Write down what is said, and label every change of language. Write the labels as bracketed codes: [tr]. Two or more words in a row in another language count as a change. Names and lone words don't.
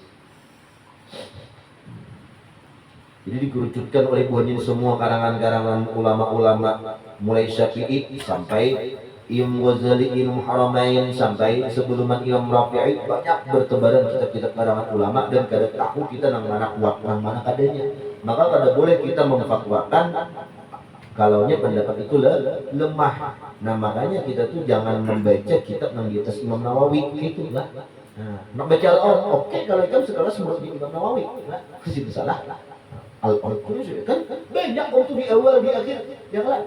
[id] Jadi dikerucutkan oleh buahnya semua karangan-karangan ulama-ulama mulai Syafi'i sampai Imam Ghazali, Imam Haramain, sampai sebelum Imam Rafi'i banyak bertebaran kitab-kitab karangan ulama, [bjn] dan kada tahu kita nang mana kuat nang mana kadanya. Maka kada boleh kita memfatwakan kalaunya pendapat itu lemah. [id] Nah makanya kita tuh jangan membaca kitab yang di atas Imam Nawawi gitu lah. Nak baca oke kalau itu sekelas menurut Imam Nawawi, kasih salah. Al-Qur'an kan banyak waktu di awal di akhir, ya kan?